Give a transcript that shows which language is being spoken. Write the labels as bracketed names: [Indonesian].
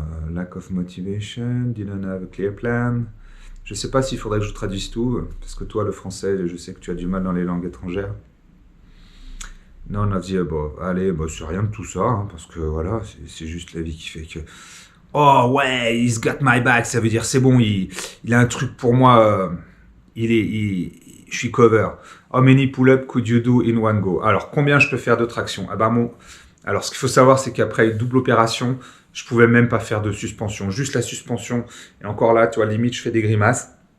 [English] Lack of motivation, didn't have a clear plan. [French] Je sais pas s'il faudrait que je traduise tout, parce que toi, le français, je sais que tu as du mal dans les langues étrangères. [English] None of the above. [French] Allez, bah, c'est rien de tout ça, hein, parce que voilà, c'est juste la vie qui fait que... Oh ouais, [English] he's got my back, [French] ça veut dire c'est bon, il a un truc pour moi, je suis cover. [English] How many pull-up could you do in one go? [French] Alors, combien je peux faire de traction? Ah ben, alors, ce qu'il faut savoir, c'est qu'après une double opération, je pouvais même pas faire de suspension, juste la suspension. Et encore là, tu vois, limite, je fais des grimaces.